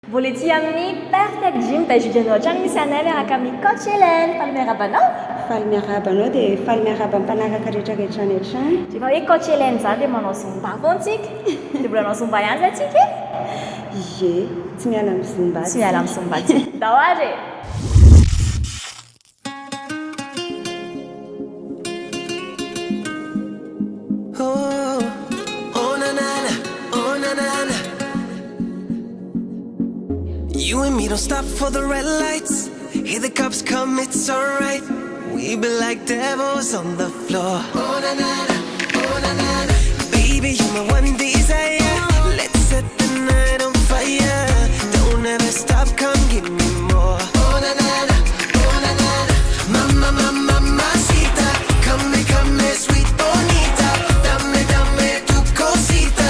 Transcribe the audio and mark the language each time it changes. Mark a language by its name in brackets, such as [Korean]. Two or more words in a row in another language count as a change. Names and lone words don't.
[Malagasy] Mbola ety amin'ny Perfect Gym tajudianao hatrany misy anay miaraka amin'ny coach Hélène. Faly miaraba anao? Faly miaraba anao dia faly miaraba mpanaraka rehetrarehetra any hatrany. Rehefa hoe coach Hélène zany dia manao zumba foana tsika. Dia mbola manao zumba ihany zay tsika? Ie, tsy miala amin'ny zumba. Tsy miala amin'ny zumba tsika. Dahoary! [English] You and me don't stop for the red lights. Hear the cops come, it's alright. We be like devils on the floor. Oh na na na, oh na na na. Baby, you're my one desire. Let's set the night on fire. Don't ever stop, come give me more. Oh na na na, oh na na na. [Spanish] Mama, mama, mamacita. [English] Come, sweet bonita. [Spanish] Dame tu cosita.